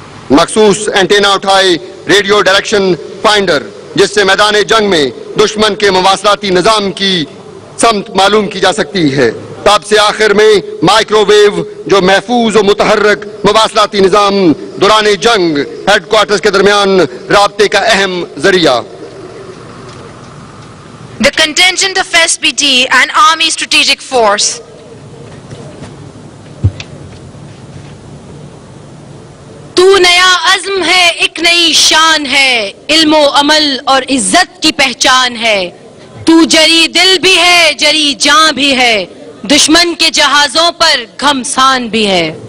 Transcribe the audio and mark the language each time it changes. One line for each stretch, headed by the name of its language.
Urdu: مخصوص اینٹینا اٹھائے radio direction finder جس سے میدان جنگ میں دشمن کے مواصلاتی نظام کی سمت معلوم کی جا سکتی ہے۔ تب سے آخر میں مائکرو ویو جو محفوظ و متحرک مواصلاتی نظام دوران جنگ ہیڈ کوارٹرز کے درمیان رابطے کا اہم ذریعہ۔
English: The contingent of SBT and Army Strategic Force.
Urdu: تو نیا عزم ہے، ایک نئی شان ہے، علم و عمل اور عزت کی پہچان ہے۔ تو جری دل بھی ہے، جری جاں بھی ہے، دشمن کے جہازوں پر گھمسان بھی ہے۔